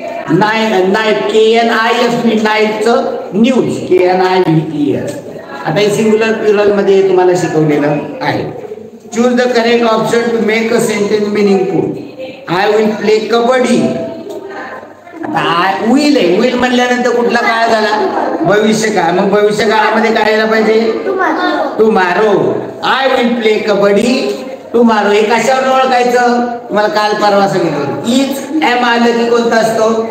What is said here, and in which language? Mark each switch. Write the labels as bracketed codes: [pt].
[en] Knight KNIF, नाईटचं न्यूज KNIVES. [mr] आता हे singular plural मध्ये तुम्हाला शिकवलेलं आहे. [en] Choose the correct option to make a sentence meaningful. I will play kabaddi. [mr] आता विल आहे, विल म्हणल्यानंतर कुठला काळ झाला? भविष्य काळ. मग भविष्य काळामध्ये काय यायला पाहिजे? Tomorrow. [en] I will play kabaddi tomorrow. [mr] हे कशावर ओळखायचं? तुम्हाला काल परवा सांगितलं. इज एम आलं की कोणतं असतो?